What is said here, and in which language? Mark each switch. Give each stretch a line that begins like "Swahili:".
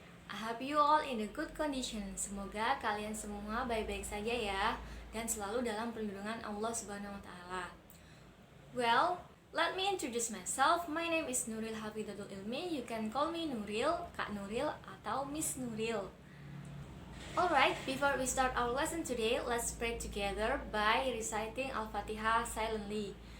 English: I hope you all in a good condition.
Indonesian: Semoga kalian semua baik-baik saja ya dan selalu dalam perlindungan Allah Subhanahu wa taala.
English: Well, let me introduce myself. My name is Nuril Hafidatul Ilmi. You can call me Nuril, Kak Nuril atau Miss Nuril. Alright, before we start our lesson today, let's pray together by reciting Al-Fatihah silently.